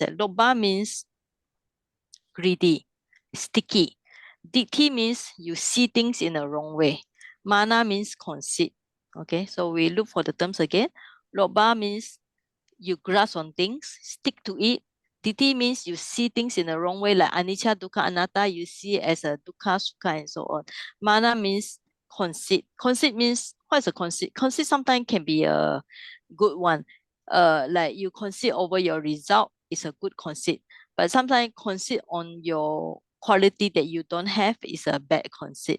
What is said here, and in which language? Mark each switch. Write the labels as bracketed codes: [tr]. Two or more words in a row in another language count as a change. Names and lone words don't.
[en] Lobha means greedy, sticky. Ditti means you see things in the wrong way. Mana means conceit. Okay, so we look for the terms again. Lobha means you grasp on things, stick to it. Ditti means you see things in the wrong way, like [pi] anicca, dukkha, anatta, [en] you see it as a [pi] dukkha, sukha, [en] and so on. Mana means conceit. Conceit means, what is a conceit? Conceit sometimes can be a good one. Like you conceit over your result is a good conceit. But sometimes conceit on your quality that you don't have is a bad conceit.